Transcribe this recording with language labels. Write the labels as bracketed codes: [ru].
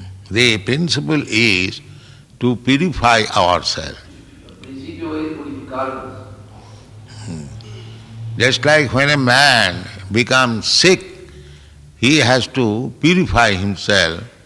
[en] The principle is to purify ourselves. [es] El principio es purificarnos. [en] Just like when a man becomes sick, he has to purify himself.